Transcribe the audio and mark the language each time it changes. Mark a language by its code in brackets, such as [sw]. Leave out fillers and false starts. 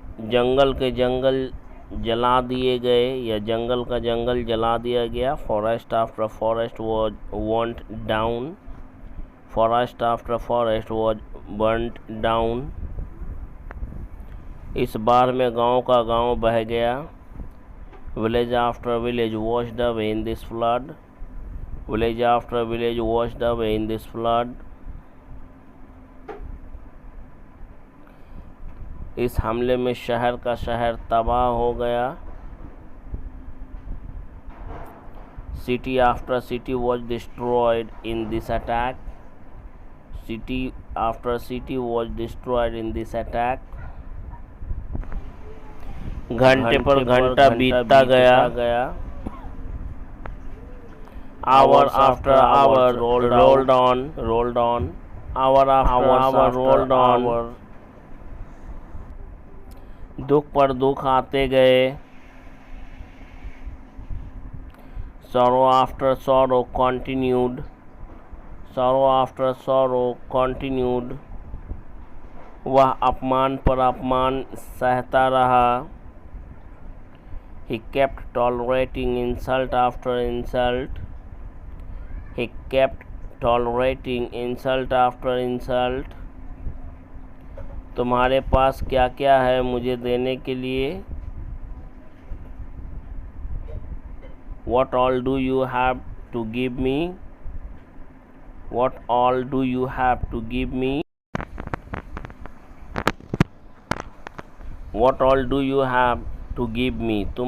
[hi] जंगल के जंगल जला दिए गए या जंगल का जंगल जला दिया गया। [en] Forest after forest was burnt down. Forest after forest was burnt down. [hi] इस बार में गांव का गांव बह गया। [en] Village after village washed away in this flood. Village after village washed away in this flood. [hi] इस हमले में शहर का शहर तबाह हो गया। [en] City after city was destroyed in this attack. City after city was destroyed in this attack. [hi] घंटे पर घंटा बीतता गया। [en] Hour after hour rolled on. Hour after hour rolled on. [hi] दुख पर दुख आते गए। [en] Sorrow after sorrow continued. Sorrow after sorrow continued. [hi] वह अपमान पर अपमान सहता रहा। [en] He kept tolerating insult after insult. He kept tolerating insult after insult. [hi] तुम्हारे पास क्या क्या है मुझे देने के लिए? [en] What all do you have to give me? What all do you have to give me? What all do you have to give me?